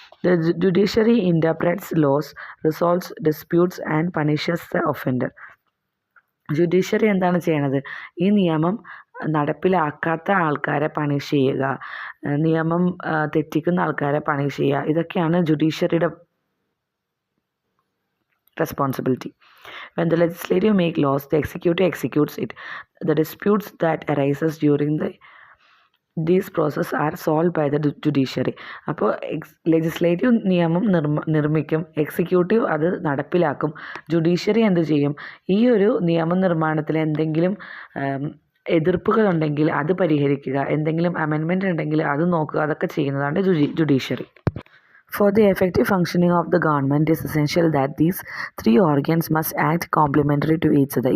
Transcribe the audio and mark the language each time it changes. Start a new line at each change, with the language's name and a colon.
English: The judiciary interprets laws, resolves disputes and punishes the offender.
Malayalam: Judiciary എന്താണ് ചെയ്യണത്? ഈ നിയമം നടപ്പിലാക്കാത്ത ആൾക്കാരെ പണിഷ് ചെയ്യുക, നിയമം തെറ്റിക്കുന്ന ആൾക്കാരെ പണിഷ് ചെയ്യുക, ഇതൊക്കെയാണ് ജുഡീഷ്യറിയുടെ responsibility.
English: When the legislative make laws, the executive executes it. The disputes that arises during these process are solved by the judiciary.
Malayalam: അപ്പോൾ ലെജിസ്ലേറ്റീവ് നിയമം നിർമ്മിക്കും, എക്സിക്യൂട്ടീവ് അത് നടപ്പിലാക്കും, ജുഡീഷ്യറി എന്ത് ചെയ്യും? ഈ ഒരു നിയമനിർമ്മാണത്തിൽ എന്തെങ്കിലും എതിർപ്പുകളുണ്ടെങ്കിൽ അത് പരിഹരിക്കുക, എന്തെങ്കിലും അമെൻമെൻറ്റ് ഉണ്ടെങ്കിൽ അത് നോക്കുക, അതൊക്കെ ചെയ്യുന്നതാണ് judiciary.
English: For the effective functioning of the government, it is essential that these 3 organs must act complementary to each other.